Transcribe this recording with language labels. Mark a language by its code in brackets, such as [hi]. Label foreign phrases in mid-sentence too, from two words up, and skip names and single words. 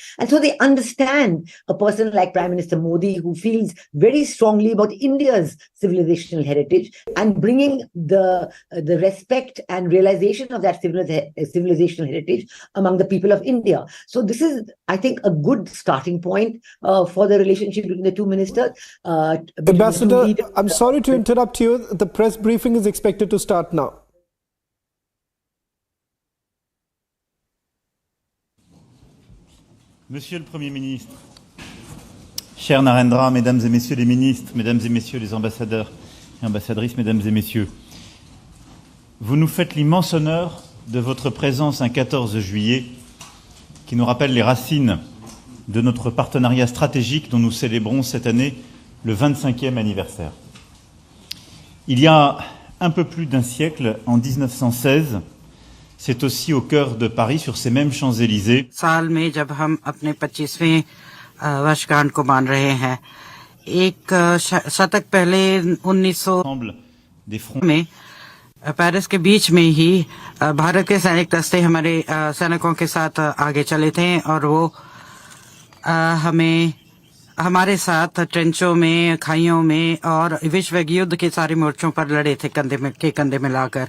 [en] And so they understand a person like Prime Minister Modi, who feels very strongly about India's civilizational heritage and bringing the respect and realization of that civilizational heritage among the people of India. So this is, I think, a good starting point for the relationship between the two ministers. Ambassador, I'm sorry to interrupt you. The press briefing is expected to start now. [fr] Monsieur le Premier ministre, cher Narendra, mesdames et messieurs les ministres, mesdames et messieurs les ambassadeurs et ambassadrices, mesdames et messieurs, vous nous faites l'immense honneur de votre présence un 14 juillet qui nous rappelle les racines de notre partenariat stratégique dont nous célébrons cette année le 25e anniversaire. Il y a un peu plus d'un siècle, en 1916, c'est aussi au cœur de Paris, sur ces mêmes Champs-Élysées. [hi] साल में जब हम अपने 25वें वर्षगांठ को मान रहे हैं, एक शतक पहले 1900 में पेरिस के बीच में ही भारत के सैनिक दस्ते हमारे सैनिकों के साथ आगे चले थे और वो हमारे साथ ट्रेंचों में, खाइयों में और विश्व युद्ध के सारे मोर्चों पर लड़े थे कंधे में लाकर।